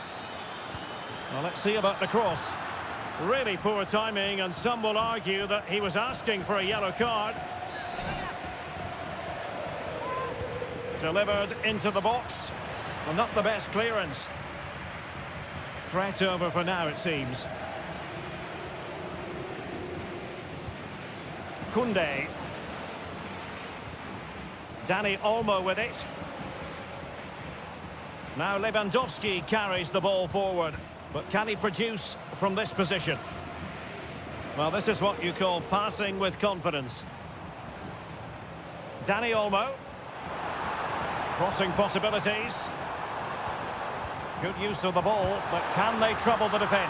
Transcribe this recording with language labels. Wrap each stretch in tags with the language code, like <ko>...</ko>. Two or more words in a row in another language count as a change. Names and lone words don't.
<en>Well, let's see about the cross. Really poor timing, and some will argue that he was asking for a yellow card. Delivered into the box. Well, not the best clearance. Threat over for now, it seems. Koundé. Dani Olmo with it. Now Lewandowski carries the ball forward. But can he produce from this position? Well, this is what you call passing with confidence. Dani Olmo. Crossing possibilities. Good use of the ball, but can they trouble the defence?</en>